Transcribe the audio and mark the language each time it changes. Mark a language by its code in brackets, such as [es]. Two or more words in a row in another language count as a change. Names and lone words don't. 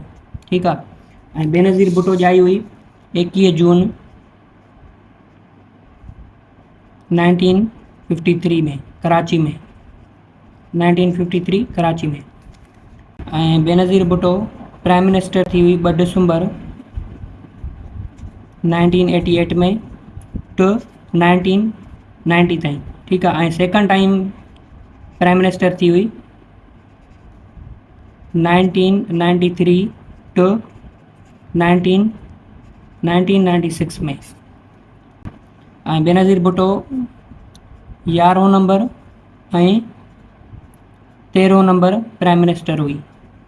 [sd] ठीक आहे। ऐं बेनज़ीर भुट्टो ॼाई हुई 21 जून 1953 में कराची में। 1953 कराची में। ऐं बेनज़ीर भुट्टो [en] Prime Minister [sd] थी हुई 2 दिसंबर 1988 में टू 1990 ताईं। ठीक आहे। ऐं [en] second time Prime Minister [sd] थी हुई 1993 टू 1996 में। ऐं बेनज़ीर भुट्टो 11हों नंबर ऐं 13हों नंबर [en] Prime Minister [sd] हुई।